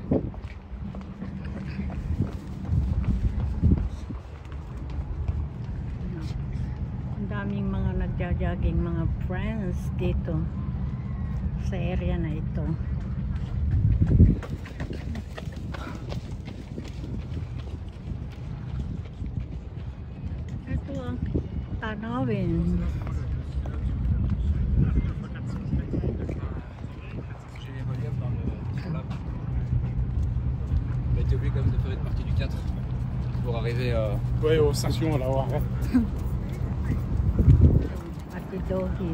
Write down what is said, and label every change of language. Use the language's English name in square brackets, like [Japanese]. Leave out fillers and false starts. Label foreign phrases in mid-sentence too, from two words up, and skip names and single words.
[Filipino] Ang daming mga nagja-jogging mga friends dito sa area na ito. Ito ang tanawin. [French] T'es obligé quand même de faire une partie du 4 pour arriver Ouais, aux stations là, ouais. [Filipino] Pati doggy.